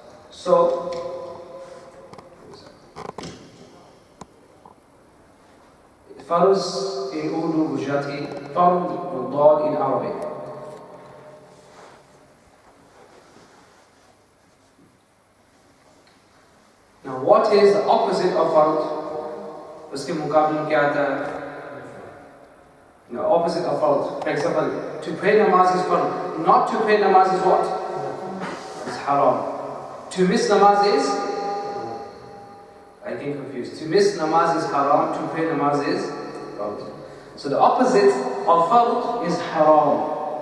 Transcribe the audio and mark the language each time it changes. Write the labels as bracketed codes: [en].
[en] So, farz in Urdu, Gujarati, fard, Dad in Arabic. Now what is the opposite of fard? [hi] उसके मुकाबले में क्या आता है? [en] Opposite of fard. For example, to pray namaz is fard. Not to pray namaz is what? It's haram. To miss namaz is? I get confused. To miss namaz is haram. To pray namaz is fard. So the opposite of fard is haram.